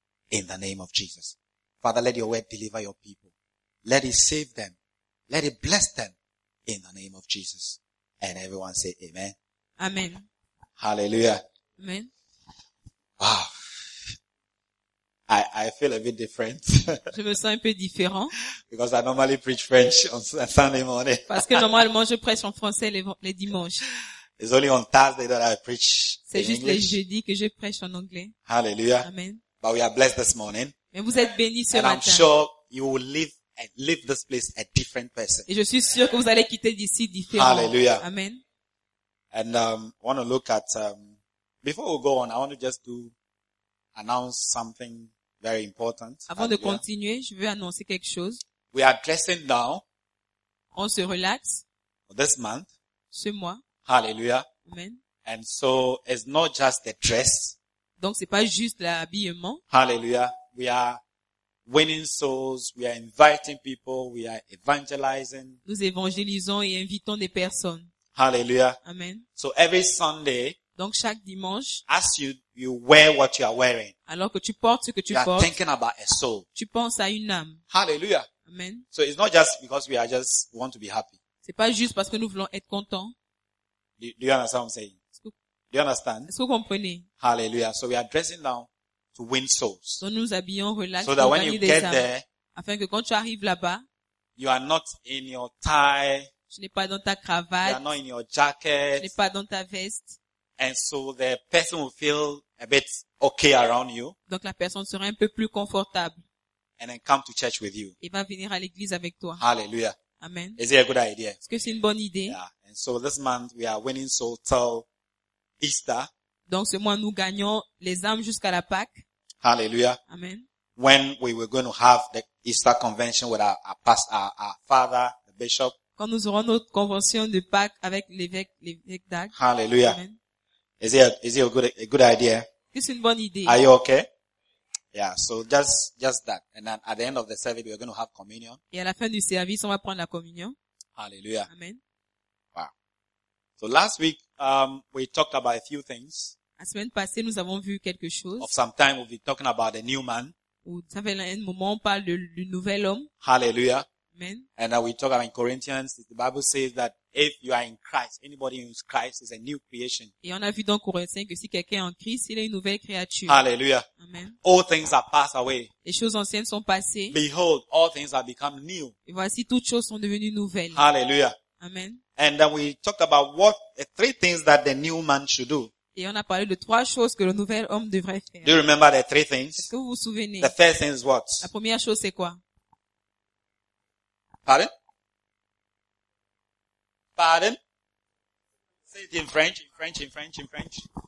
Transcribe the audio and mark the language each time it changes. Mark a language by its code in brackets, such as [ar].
[en] In the name of Jesus. Father, let your word deliver your people. Let it save them. Let it bless them. In the name of Jesus. And everyone say amen. Amen. Hallelujah. Amen. Wow. I feel a bit different. [fr] Je me sens un peu différent. [en] Because I normally preach French on Sunday morning. [fr] Parce que normalement je prêche en français les dimanches. [en] It's only on Thursday that I preach in English. [fr] C'est juste les jeudis que je prêche en anglais. [en] Hallelujah. Amen. But we are blessed this morning. [fr] Mais vous êtes bénis ce [en] and [fr] matin. [en] I'm sure you will leave this place a different person. [fr] Et je suis sûr que vous allez quitter d'ici différent. [en] Hallelujah. Amen. And I want to look at before we go on, I want to just announce something very important. [fr] Avant Hallelujah. De continuer, je veux annoncer quelque chose. [en] We are dressing down. [fr] On se relaxe. [en] For this month. [fr] Ce mois. [en] Hallelujah. Amen. And so it's not just the dress. [fr] Donc c'est pas juste l'habillement. [en] Hallelujah. We are winning souls, we are inviting people, we are evangelizing. [fr] Nous évangélisons et invitons des personnes. [en] Hallelujah. Amen. So every Sunday, [fr] donc chaque dimanche, [en] as you wear what you are wearing. [fr] Alors que tu portes ce que tu [en] you [fr] portes. [en] You are thinking about a soul. [fr] Tu penses à une âme. [en] Hallelujah. Amen. So it's not just because we are just want to be happy. [fr] C'est pas juste parce que nous voulons être contents. [en] Do you understand what I'm saying? Do you understand? [fr] Est-ce que vous comprenez? [en] Hallelujah. So we are dressing now to win souls. [fr] Donc nous habillons relax, [en] so that when you get there, [fr] afin que quand tu arrives là-bas, [en] you are not in your tie. [fr] Tu n'es pas dans ta cravate. [en] You are not in your jacket. [fr] Tu n'es pas dans ta veste. [en] And so the person will feel a bit okay around you. [fr] Donc la personne sera un peu plus confortable. [en] And then come to church with you. [fr] Et va venir à l'église avec toi. [en] Hallelujah. Amen. Is it a good idea? [fr] Est-ce que c'est une bonne idée? [en] Yeah. And so this month we are winning souls till Easter. [fr] Donc ce mois nous gagnons les âmes jusqu'à la Pâque. [en] Hallelujah. Amen. When we were going to have the Easter convention with our pastor, our father, the bishop. [fr] Quand nous aurons notre convention de Pâques avec l'évêque d'Ag. [en] Hallelujah. Amen. Is it a good idea? [fr] C'est une bonne idée. [en] Are you okay? Yeah, so just that. And then at the end of the service, we're going to have communion. [fr] Et à la fin du service, on va prendre la communion. [en] Hallelujah. Amen. Wow. So last week, we talked about a few things. [fr] La semaine passée, nous avons vu quelque chose. [en] Of some time, we'll be talking about a new man. [fr] Où, ça fait un moment, on parle du nouvel homme. [en] Hallelujah. Amen. And now we talk about in Corinthians, the Bible says that if you are in Christ, anybody who is Christ is a new creation. [fr] Et on a vu dans Corinthiens que si quelqu'un est en Christ, il est une nouvelle créature. [en] Hallelujah. Amen. All things are passed away. [fr] Les choses anciennes sont passées. [en] Behold, all things have become new. [fr] Et voici, toutes choses sont devenues nouvelles. [en] Hallelujah. Amen. And then we talked about what three things that the new man should do. [fr] Et on a parlé de trois choses que le nouvel homme devrait faire. [en] Do you remember the three things? Est-ce que vous vous souvenez? The first thing is what? [fr] La première chose, c'est quoi? [en] Pardon? Pardon? Say it in French, in French, in French, in French.